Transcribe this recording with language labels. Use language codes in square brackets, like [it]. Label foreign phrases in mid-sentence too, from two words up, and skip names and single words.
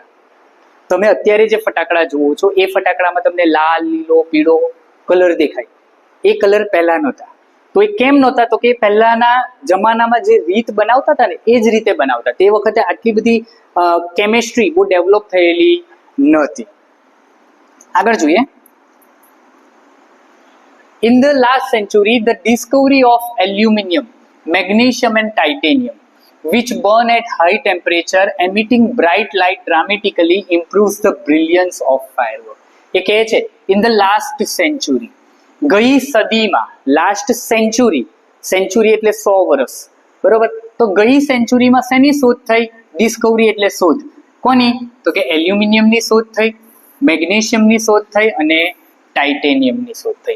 [gu] તમે અત્યારે જે ફટાકડા જુઓ છો એ ફટાકડામાં તમને લાલ, લીલો, પીળો કલર દેખાય. એ કલર પહેલા નહોતા. તો એ કેમ નહોતા? તો કે પહેલાના જમાનામાં જે રીત બનાવતા હતા ને એ જ રીતે બનાવતા. તે વખતે આટલી બધી કેમિસ્ટ્રી બહુ ડેવલપ થયેલી નહોતી. આગળ જોઈએ. [en] In the last century, the discovery of aluminium, magnesium and titanium, which burn at high temperature, emitting bright light dramatically, improves the brilliance of fireworks. [gu] એ કહે છે [en] in the last century, [gu] ગઈ સદીમાં, [en] last century, [gu] સેન્ચુરી એટલે 100 વર્ષ, બરોબર? તો ગઈ સેન્ચુરીમાં શેની શોધ થઈ? ડિસ્કવરી એટલે શોધ. કોની? તો કે એલ્યુમિનિયમની શોધ થઈ, મેગ્નેશિયમની શોધ થઈ અને ટાઇટેનિયમની શોધ થઈ.